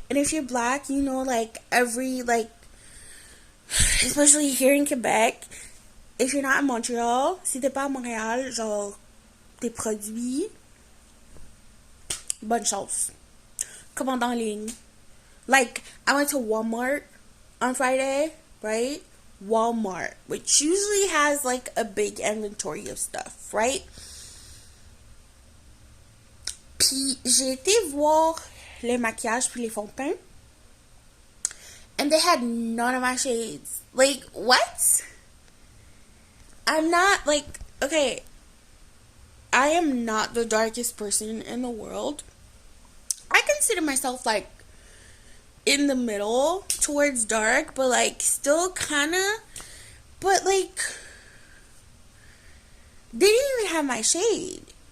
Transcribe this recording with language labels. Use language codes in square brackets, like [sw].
[en] And if you're black, you know, like, every, like, especially here in Quebec, if you're not in Montreal, [fr] si t'es pas à Montréal, genre, tes produits, bonne chance. Commande en ligne. [en] Like, I went to Walmart on Friday, right? Walmart, which usually has like a big inventory of stuff, right? [fr] Puis j'ai été voir les maquillages puis les fonds de teint, [en] and they had none of my shades. Like, what? I'm not like, okay, I am not the darkest person in the world. I consider myself like in the middle towards dark, but like still kind of, but like they didn't even have my shade.